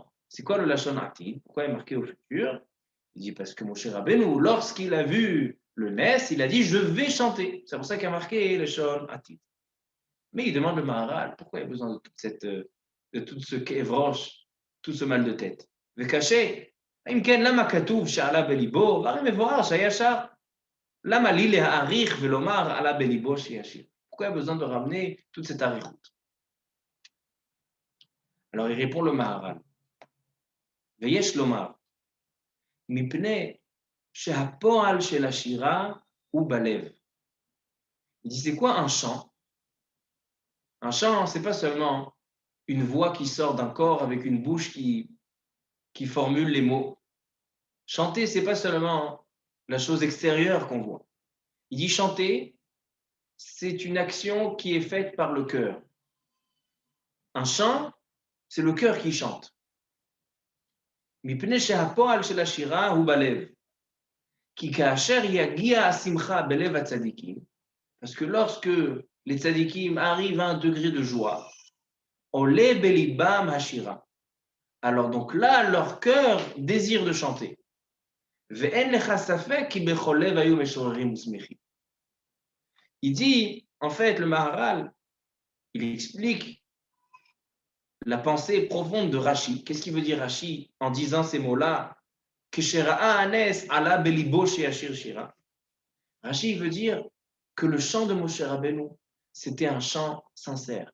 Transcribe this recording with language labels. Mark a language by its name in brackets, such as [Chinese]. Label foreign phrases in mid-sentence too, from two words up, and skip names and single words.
[French] C'est quoi le [Hebrew] לשון עתיד? [French] Pourquoi il est marqué au futur? Il dit parce que Moshe Rabbeinu, lorsqu'il a vu le Nes, il a dit je vais chanter. C'est pour ça qu'il a marqué le [Hebrew] לשון עתיד. [French] Mais il demande le Maharal, pourquoi il y a besoin de tout ce kévroche, tout ce mal de tête? Le cacher. [Hebrew] אם כן, למה כתוב שעלה בליבו? והרי מבואר שהיה שר. למה לי להעריך ולומר עלה בליבו שישיר? [French] Pourquoi il y a besoin de ramener toute cette arichoute? Alors il répond le Maharal. [Hebrew] ויש לומר, מפני שהפועל של השירה הוא בלב. [French] Il dit c'est quoi un chant? Un chant, c'est pas seulement une voix qui sort d'un corps avec une bouche qui formule les mots. Chanter, c'est pas seulement la chose extérieure qu'on voit. Il dit chanter, c'est une action qui est faite par le cœur. Un chant, c'est le cœur qui chante. [Hebrew] מפני שהפועל של השירה הוא בלב. כי כאשר יגיע השמחה בלב הצדיקים, [French] parce que lorsque les tzadikim arrivent à un degré de joie, [Hebrew] עולה בליבם השירה. [French] Alors donc là, leur cœur désire de chanter. [Hebrew] ואין לך ספק כי בכל לב היו משוררים ושמחים. [French] Il dit, en fait, le Maharal, il explique la pensée profonde de Rashi. Qu'est-ce qu'il veut dire Rashi en disant ces mots-là? Rashi veut dire que le chant de Moshe Rabbeinu, c'était un chant sincère.